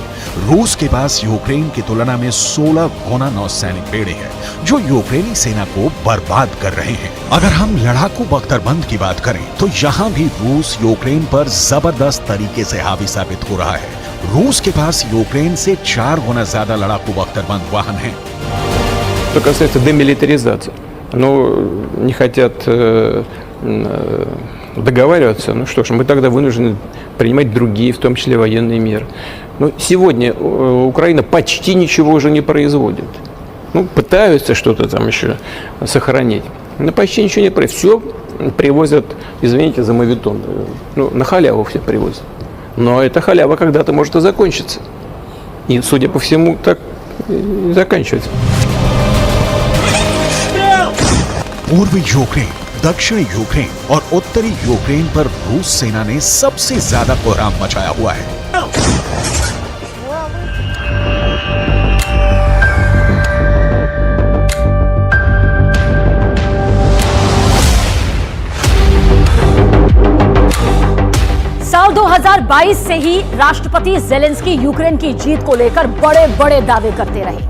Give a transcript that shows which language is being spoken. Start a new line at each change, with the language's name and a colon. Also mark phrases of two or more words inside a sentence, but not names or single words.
Hindi: रूस के पास यूक्रेन की तुलना में 16 गुना नौसैनिक बेड़े हैं, जो यूक्रेनी सेना को बर्बाद कर रहे हैं। अगर हम लड़ाकू बख्तरबंद की बात करें तो यहाँ भी रूस यूक्रेन पर जबरदस्त तरीके से हावी साबित हो रहा है। रूस के पास यूक्रेन से 4 गुना ज्यादा लड़ाकू बख्तरबंद वाहन हैं।
Russian: Что касается демилитаризации, не хотят договариваться, ну что ж, мы тогда вынуждены принимать другие, в том числе военные меры. Но сегодня Украина почти ничего уже не производит. Пытаются что-то там еще сохранить, но почти ничего не производят. Все привозят, извините за моветон, на халяву все привозят. Но эта халява когда-то может и закончиться. И, судя по всему, так и заканчивается.
Hindi: पूर्वी यूक्रेन, दक्षिणी यूक्रेन और उत्तरी यूक्रेन पर रूस सेना ने सबसे ज्यादा कोहराम मचाया हुआ है। साल 2022 से ही राष्ट्रपति जेलेंस्की यूक्रेन की जीत को लेकर बड़े बड़े दावे करते रहे।